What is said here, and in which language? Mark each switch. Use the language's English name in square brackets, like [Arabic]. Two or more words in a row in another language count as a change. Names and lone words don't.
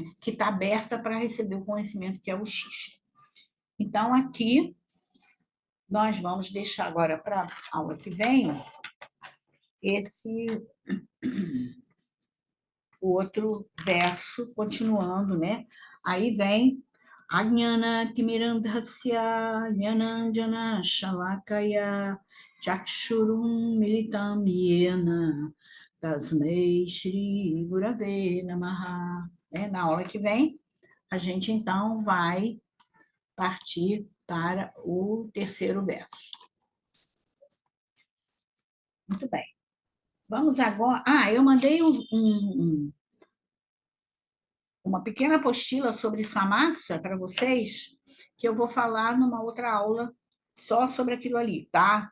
[Portuguese] Que está aberta para receber o conhecimento que é o Xixa. Então, aqui, nós vamos deixar agora para a aula que vem o outro verso, continuando, né? [Sanskrit] Aí vem Ajnana Timirandhasya Jnananjana Shalakaya Chakshurum militam yena tasmei Shri Gurave Namaha. [Portuguese] Na aula que vem, a gente então vai partir para o terceiro verso. Muito bem. Vamos agora... eu mandei uma pequena apostila sobre Samasa para vocês, que eu vou falar numa outra aula só sobre aquilo ali, tá?